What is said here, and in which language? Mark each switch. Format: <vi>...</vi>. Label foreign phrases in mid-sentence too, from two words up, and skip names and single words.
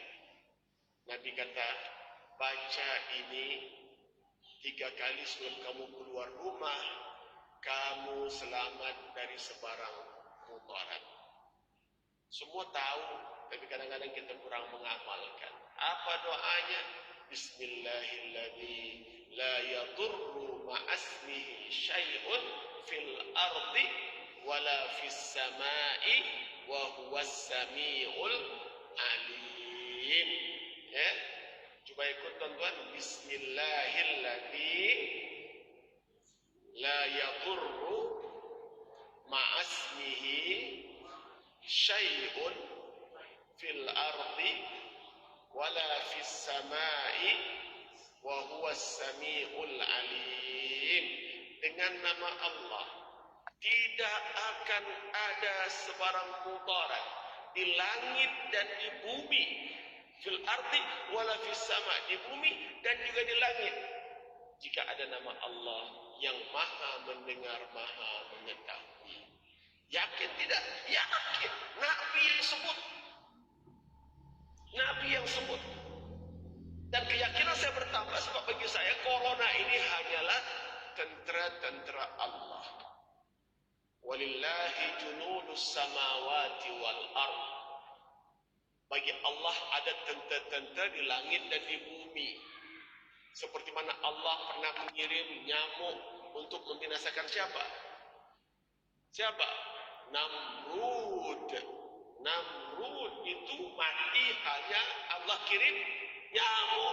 <ms>Nabi kata, baca ini 3 kali sebelum kamu keluar rumah, kamu selamat dari sebarang mudarat. Semua tahu, tapi kadang-kadang kita kurang mengamalkan. Apa doanya?</ms> <ar>بسم الله الذي لا يضر مع اسمه شيء في الأرض ولا في السماء وهو السميع العليم.</ar> <ms>Ya, coba ikut tuan-tuan.</ms> <ar>بسم الله الذي لا يضر مع اسمه شيء في الأرض ولا في السماء وهو السميع العليم.</ar> <ms>Dengan nama Allah tidak akan ada sebarang mudarat di langit dan di bumi.</ms> <ar>في الأرض ولا في السماء,</ar> <ms>di bumi dan juga di langit. Jika ada nama Allah yang maha mendengar, maha mengetahui. Yakin tidak? Yakin. Nabi yang sebut. Nabi yang sebut. Dan keyakinan saya bertambah sebab bagi saya corona ini hanyalah tentera-tentera Allah.</ms> <ar>ولله جنود السماوات والأرض.</ar> <ms>Bagi Allah ada tentera-tentera di langit dan di bumi. Seperti mana Allah pernah mengirim nyamuk untuk membinasakan siapa? Siapa? Namrud. Namrud itu mati hanya Allah kirim nyamuk.</ms>